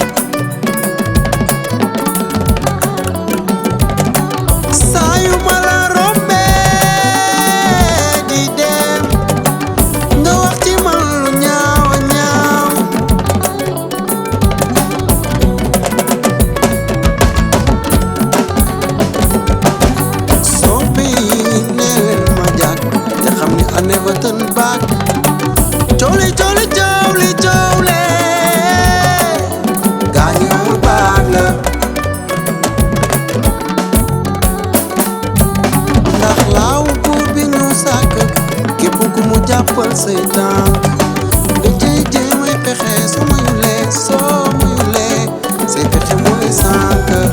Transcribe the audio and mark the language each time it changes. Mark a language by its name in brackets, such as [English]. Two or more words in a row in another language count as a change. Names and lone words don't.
[Wolof] saa yu ma la rombee di dem nga wax ci man lu ñaaw a ñaaw soppi neel ma jàkk te xam ni [English] I never turn back [Wolof] cooli cooli cooli coole gaañu amul baag la ndax laaw buur bi ñu sàkk képp ku mu jàppal say tànk nga jëy jéemay pexe soo mayulee say pexe mu lay sànk